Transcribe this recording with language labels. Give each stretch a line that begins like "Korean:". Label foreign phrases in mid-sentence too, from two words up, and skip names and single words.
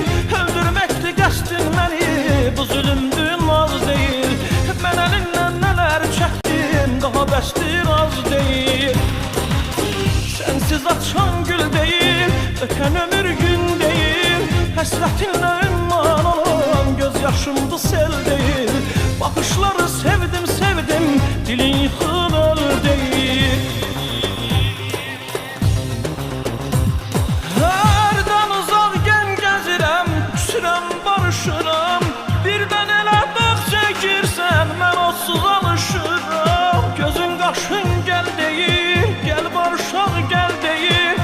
Azerbaijani: Öldürmekti qəsdin məni, bu zulümdü naz değil. Mən əlinlə nələr çəkdim, daha bəsdir az değil. Sensiz açan gül değil, öten ömür gün değil. Həsrətinlə ümman olan göz yaşımdı sel değil.
Turkish: Bakışları sevdim sevdim, dilin yıkılır değil.
Azerbaijani: Hərdən uzaq gən gəzirəm, küsürəm barışıram. Birdən elə dağ çəkirsən, mən onsuz alışıram. Gözün qaşın gəl deyir, gəl barışaq gəl deyir.